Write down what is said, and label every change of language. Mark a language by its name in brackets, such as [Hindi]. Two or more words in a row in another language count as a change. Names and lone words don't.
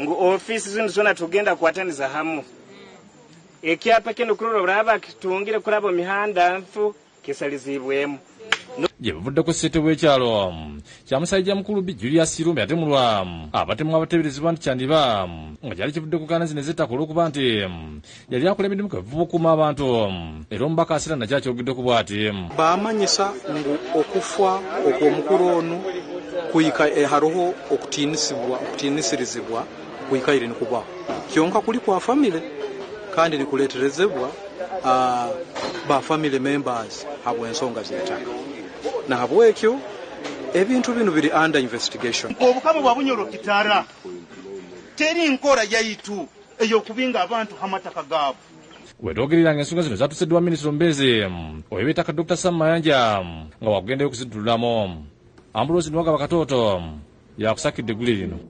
[Nyoro] Ngu ofiisi zino zonna tugenda kuwataniza hamu ekyapa kino kulolo bulaba kitungire kulaba mihanda nfu kisalizibwemu. [Ganda] Gye bavuddeko ssentebe w'ekyalo kya Musajja Mukulu Julius Irumbe yatemulwa abatemu abateeberezebwa nti kyandiba nga kyali kivudde ku kaana zino ez'ettaka olw'okuba nti yali akola emirimu kavuba okukuuma abantu era omubaka Asira nakyo akyogeddeko bw'ati. [Nyoro] Baamanyisa ngu okufa okw'omukulu ono kuyika haroho okutiinisirizibwa kuyika iri nikubwaho kyonka kuli kwa famire kandi nikuleeterezebwa ba [English] family members [Nyoro] habw'ensonga z'ettaka na habw'ekyo ebintu bino biri [English] under investigation. [Nyoro] Obukama bwa Bunyoro kitara teri nkola yaitu ey'okubinga abantu hamataka gaabo. [Ganda] Wetwogerera ng'ensonga zino zatuseddwa Minisita Omubeezi ow'eby'ettaka Dr. Sam Mayanja nga wakugendayo okuzidululamu. Ambrose Nwagaba Katooto yakusakidde egguli lino.